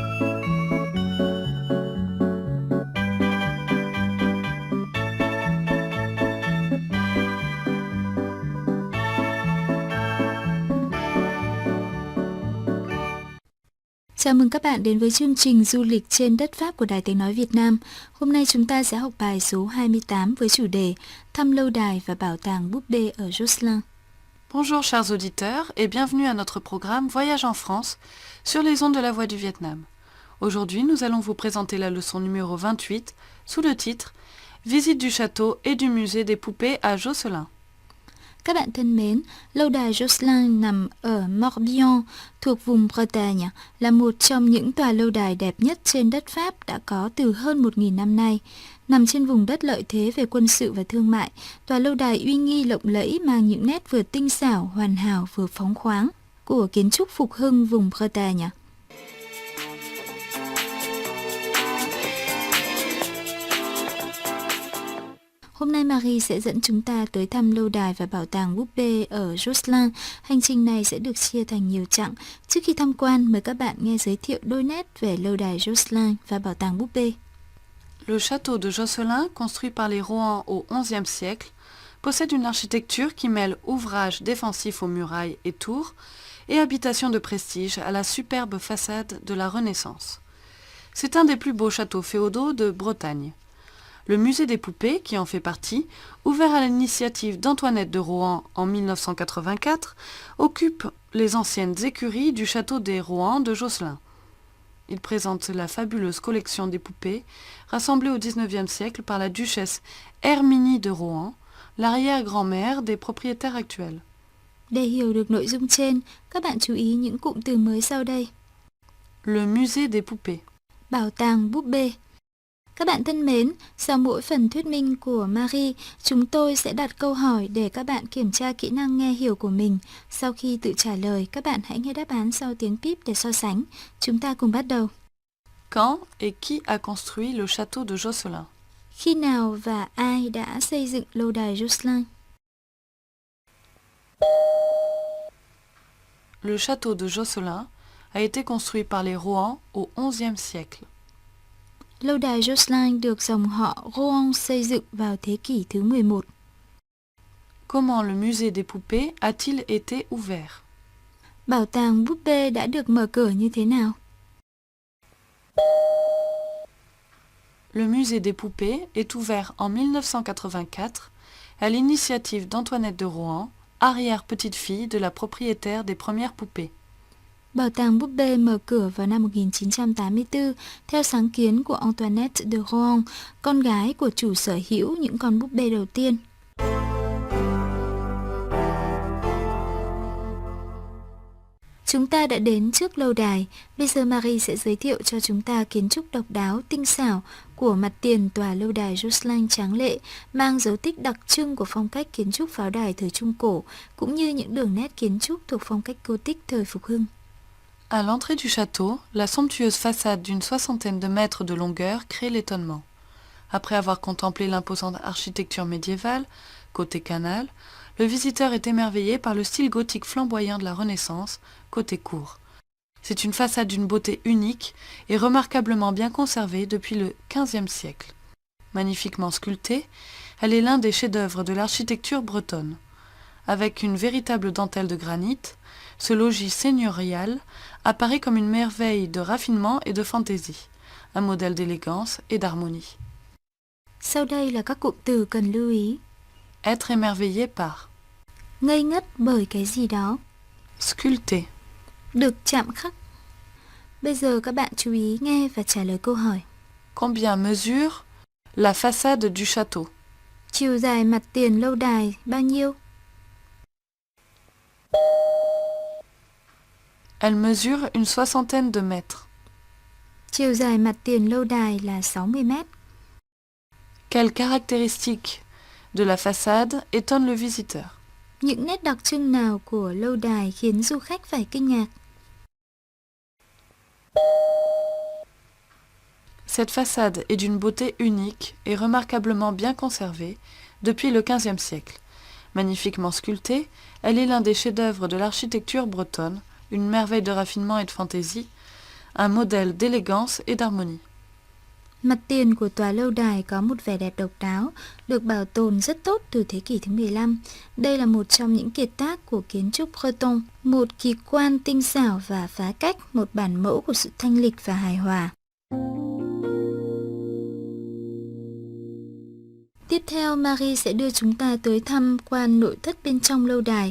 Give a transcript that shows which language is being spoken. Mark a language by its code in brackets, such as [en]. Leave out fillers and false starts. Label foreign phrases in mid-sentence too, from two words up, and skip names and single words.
[vi] Chào mừng các bạn đến với chương trình du lịch trên đất Pháp của Đài Tiếng Nói Việt Nam. Hôm nay chúng ta sẽ học bài số 28 với chủ đề Thăm lâu đài và bảo tàng búp bê ở Josselin. [fr] Bonjour chers auditeurs et bienvenue à notre programme Voyage en France sur les ondes de la Voix du Vietnam. Aujourd'hui, nous allons vous présenter la leçon numéro 28 sous le titre Visite du château et du musée des poupées à Josselin. [vi] Các bạn thân mến, lâu đài Josselin nằm ở Morbihan thuộc vùng Bretagne, là một trong những tòa lâu đài đẹp nhất trên đất Pháp đã có từ hơn 1.000 năm nay. Nằm trên vùng đất lợi thế về quân sự và thương mại, tòa lâu đài uy nghi lộng lẫy mang những nét vừa tinh xảo, hoàn hảo vừa phóng khoáng của kiến trúc phục hưng vùng Bretagne. Hôm nay Marie sẽ dẫn chúng ta tới thăm lâu đài và bảo tàng búp bê ở Josselin. Hành trình này sẽ được chia thành nhiều chặng. Trước khi tham quan, mời các bạn nghe giới thiệu đôi nét về lâu đài Josselin và bảo tàng búp bê. [fr] Le château de Josselin, construit par les Rohan au XIe siècle, possède une architecture qui mêle ouvrage défensif aux murailles et tours et habitation de prestige à la superbe façade de la Renaissance. C'est un des plus beaux châteaux féodaux de Bretagne. Le musée des poupées, qui en fait partie, ouvert à l'initiative d'Antoinette de Rohan en 1984, occupe les anciennes écuries du château des Rohan de Josselin. Il présente la fabuleuse collection des poupées rassemblée au XIXe siècle par la duchesse Herminie de Rohan, l'arrière-grand-mère des propriétaires actuels. [vi] Để hiểu được nội dung trên, các bạn chú ý những cụm từ mới sau đây. [fr] Le musée des poupées. [vi] Bảo tàng búp bê. Các bạn thân mến, sau mỗi phần thuyết minh của Marie, chúng tôi sẽ đặt câu hỏi để các bạn kiểm tra kỹ năng nghe hiểu của mình. Sau khi tự trả lời, các bạn hãy nghe đáp án sau tiếng píp để so sánh. Chúng ta cùng bắt đầu. [fr] Quand et qui a construit le château de Josselin? [vi] Khi nào và ai đã xây dựng lâu đài Josselin? [fr] Le château de Josselin a été construit par les Rohan au XIe siècle. [vi] Lâu đài Josselin được dòng họ Rohan xây dựng vào thế kỷ thứ 11. [fr] Comment le musée des poupées a-t-il été ouvert? [vi] Bảo tàng búp bê đã được mở cửa như thế nào? [fr] Le musée des poupées est ouvert en 1984 à l'initiative d'Antoinette de Rohan, arrière-petite-fille de la propriétaire des premières poupées. [vi] Bảo tàng búp bê mở cửa vào năm 1984 theo sáng kiến của Antoinette de Rohan, con gái của chủ sở hữu những con búp bê đầu tiên. Chúng ta đã đến trước lâu đài. Bây giờ Marie sẽ giới thiệu cho chúng ta kiến trúc độc đáo, tinh xảo của mặt tiền tòa lâu đài Josselin tráng lệ, mang dấu tích đặc trưng của phong cách kiến trúc pháo đài thời Trung Cổ, cũng như những đường nét kiến trúc thuộc phong cách Gothic thời Phục hưng. [fr] À l'entrée du château, la somptueuse façade d'une soixantaine de mètres de longueur crée l'étonnement. Après avoir contemplé l'imposante architecture médiévale, côté canal, le visiteur est émerveillé par le style gothique flamboyant de la Renaissance, côté cour. C'est une façade d'une beauté unique et remarquablement bien conservée depuis le XVe siècle. Magnifiquement sculptée, elle est l'un des chefs-d'œuvre de l'architecture bretonne. Avec une véritable dentelle de granit, ce logis seigneurial apparaît comme une merveille de raffinement et de fantaisie, un modèle d'élégance et d'harmonie. [vi] Sau đây là các cụm từ cần lưu ý. [fr] Être émerveillé par. [vi] Ngây ngất bởi cái gì đó. Sculpté. Được chạm khắc. Bây giờ các bạn chú ý nghe và trả lời câu hỏi. [fr] Combien mesure la façade du château? [vi] Chiều dài mặt tiền lâu đài bao nhiêu? [fr] Elle mesure une soixantaine de mètres. [vi] Chiều dài mặt tiền lâu đài là 60 mét. [fr] Quelles caractéristiques de la façade étonnent le visiteur? [vi] Những nét đặc trưng nào của lâu đài khiến du khách phải kinh ngạc? [fr] Cette façade est d'une beauté unique et remarquablement bien conservée depuis le XVe siècle. Magnifiquement sculptée, elle est l'un des chefs-d'œuvre de l'architecture bretonne, une merveille de raffinement et de fantaisie, un modèle d'élégance et d'harmonie. [vi] Mặt tiền của tòa lâu đài có một vẻ đẹp độc đáo, được bảo tồn rất tốt từ thế kỷ thứ 15. Đây là một trong những kiệt tác của kiến trúc Breton, một kỳ quan tinh xảo và phá cách, một bản mẫu của sự thanh lịch và hài hòa. Tiếp theo, Marie sẽ đưa chúng ta tới tham quan nội thất bên trong lâu đài.